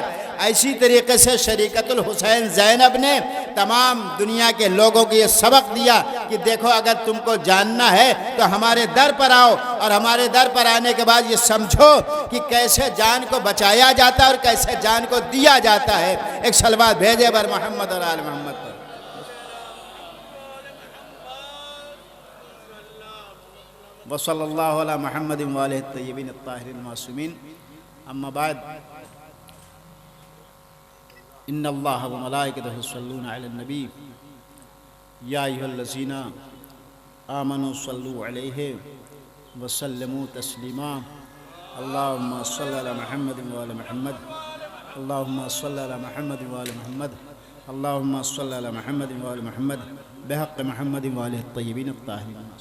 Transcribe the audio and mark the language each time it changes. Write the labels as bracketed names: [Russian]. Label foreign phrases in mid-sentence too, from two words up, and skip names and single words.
[Hindi] ऐसी तरीके से [Arabic] شريكة الحسين [Hindi] ज़ैनब ने तमाम दुनिया के लोगों को ये सबक दिया कि देखो अगर तुमको जानना है तो हमारे दर पर आओ, और हमारे दर पर आने के बाद ये समझो कि कैसे जान को बचाया जाता है और कैसे जान को दिया जाता है। एक सलवात भेजे बर मोहम्मद और आल मोहम्मद पर। [Arabic] وصلى الله على محمد وآله الطيبين الطاهرين المعصومين. أما بعد إن الله وملائكته يصلون على النبي يا أيها الذين آمنوا صلوا عليه وسلموا تسليما. اللهم صل على محمد وآل محمد. اللهم صل على محمد وآل محمد. اللهم صل على محمد وآل محمد بحق محمد وآله الطيبين الطاهرين.